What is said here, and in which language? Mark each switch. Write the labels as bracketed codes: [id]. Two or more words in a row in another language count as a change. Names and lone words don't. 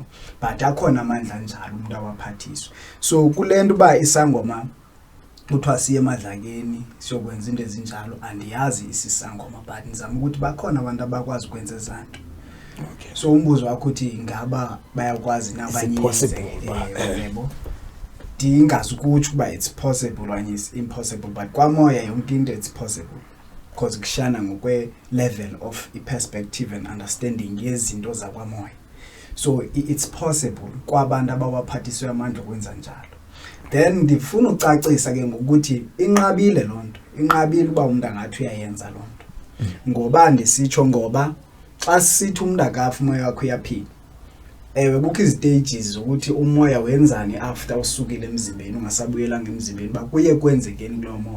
[xh] But akhona amandla njalo umuntu awaphathiswe. So kulento ba isangoma kuthiwa siye emadlakeni siyokwenza into ezinjalo, andiyazi isisangoma but nizama ukuthi bakhona abantu abakwazi ukwenza ezanto. Okay. So umbuzo wakho uthi ngaba bayakwazi nabanye yebo. Dingazi ukuthi kuba [en] it's possible [xh] okanye [en] it's impossible, [xh] but kwamoya yonke into [en] it's possible because [xh] kushana ngokwe [en] level of perspective and understanding [xh] yezinto zakwamoya. So [en] it's possible [xh] kwabantu abawaphathiswe amandla okwenza njalo. Then ndifuna ucacisa ke ngokuthi inqabile lonto, inqabile uba umuntu angathi uyayenza lonto. Ngoba ndisitsho ngoba xa sithi umuntu akafa umoya wakho uyaphila. Kukho istages ukuthi umoya wenzani after usukile emzimbeni ungasabuyela ngemzimbeni ba kuye kwenzekeni kulo moya.